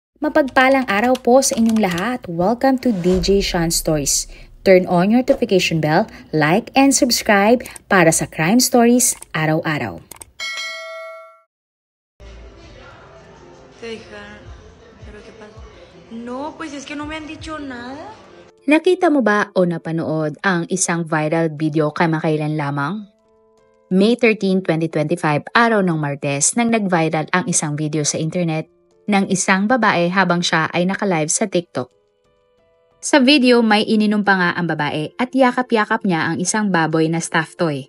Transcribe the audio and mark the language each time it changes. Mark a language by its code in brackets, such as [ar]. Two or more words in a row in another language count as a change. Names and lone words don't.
[tl] Mapagpalang araw po sa inyong lahat. [en] Welcome to DJ Sean Stories. Turn on your notification bell, like and subscribe [tl] para sa [en] crime stories araw-araw. [es] Dejar, pero ¿qué pasa? No, pues es que no me han dicho nada. [tl] Nakita mo ba o napanood ang isang viral video kamakailan lamang? May 13, 2025, araw ng Martes, nang nag-viral ang isang video sa internet ng isang babae habang siya ay naka-live sa TikTok. Sa video, may ininom pa nga ang babae at yakap-yakap niya ang isang baboy na [en] stuffed toy.